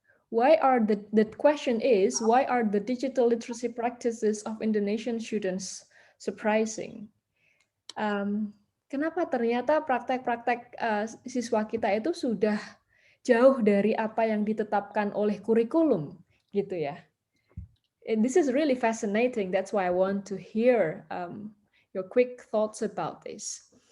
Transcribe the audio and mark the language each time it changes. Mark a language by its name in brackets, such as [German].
[English] Why are the question is, why are the digital literacy practices of Indonesian students surprising? [Indonesian] Kenapa ternyata praktek-praktek siswa kita itu sudah jauh dari apa yang ditetapkan oleh kurikulum, gitu ya. [English] And this is really fascinating. That's why I want to hear your quick thoughts about this.